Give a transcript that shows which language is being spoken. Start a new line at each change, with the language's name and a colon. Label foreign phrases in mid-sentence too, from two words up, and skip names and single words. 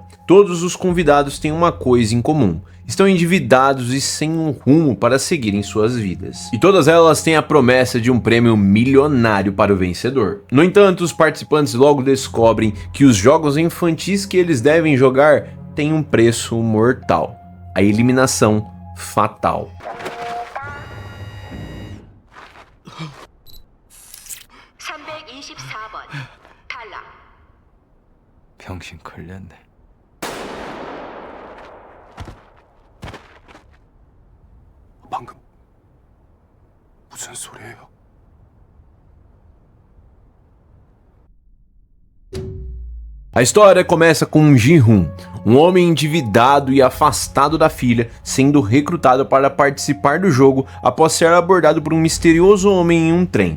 Portuguese: Todos os convidados têm uma coisa em comum: estão endividados e sem um rumo para seguirem suas vidas. E todas elas têm a promessa de um prêmio milionário para o vencedor. No entanto, os participantes logo descobrem que os jogos infantis que eles devem jogar têm um preço mortal: a eliminação fatal.
Korean: 병신 걸렸네. 방금 무슨 소리예요?
Portuguese: A história começa com Ji-hoon, um homem endividado e afastado da filha, sendo recrutado para participar do jogo após ser abordado por um misterioso homem em um trem.